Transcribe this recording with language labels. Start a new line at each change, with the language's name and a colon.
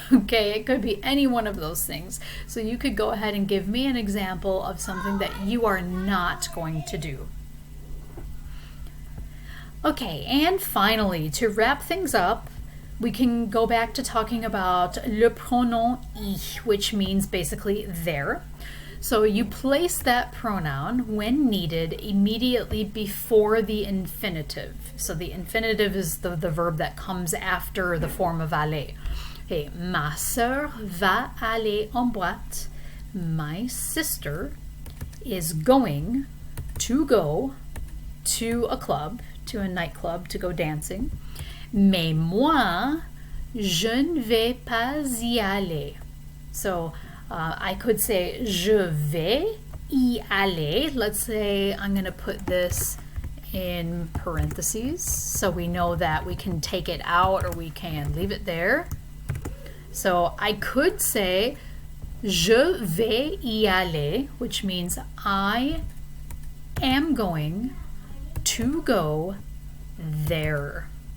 English: Okay, it could be any one of those things. So you could go ahead and give me an example of something that you are not going to do. Okay, and finally, to wrap things up, we can go back to talking about
French: le pronom I,
English: which means basically there. So you place that pronoun when needed immediately before the infinitive. So the infinitive is the verb that comes after the form of aller.
French: Okay, ma sœur va aller en boîte.
English: My sister is going to go to a club, to a nightclub, to go dancing.
French: Mais moi, je ne vais pas y aller.
English: So I could say
French: je vais y aller.
English: Let's say I'm going to put this in parentheses so we know that we can take it out or we can leave it there. So I could say
French: je vais y aller,
English: which means I am going to go there.